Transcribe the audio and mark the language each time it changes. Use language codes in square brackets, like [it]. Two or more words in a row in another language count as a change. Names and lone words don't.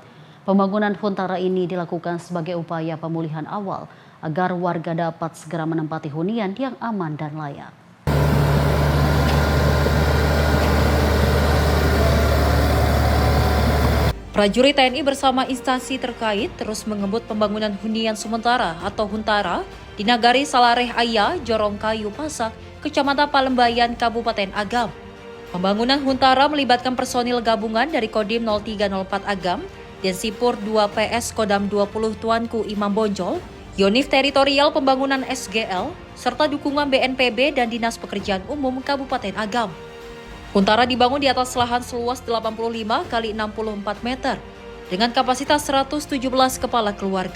[id] Pembangunan huntara ini dilakukan sebagai upaya pemulihan awal agar warga dapat segera menempati hunian yang aman dan layak. Prajurit TNI bersama instansi terkait terus mengebut pembangunan hunian sementara atau huntara di Nagari Salareh Aya, Jorongkayu, Pasak, Kecamatan Palembayan, Kabupaten Agam. Pembangunan huntara melibatkan personil gabungan dari Kodim 0304 Agam, Densipur 2 PS Kodam 20 Tuanku Imam Bonjol, Yonif Teritorial Pembangunan SGL, serta dukungan BNPB dan Dinas Pekerjaan Umum Kabupaten Agam. Huntara dibangun di atas lahan seluas 85 x 64 meter dengan kapasitas 117 kepala keluarga.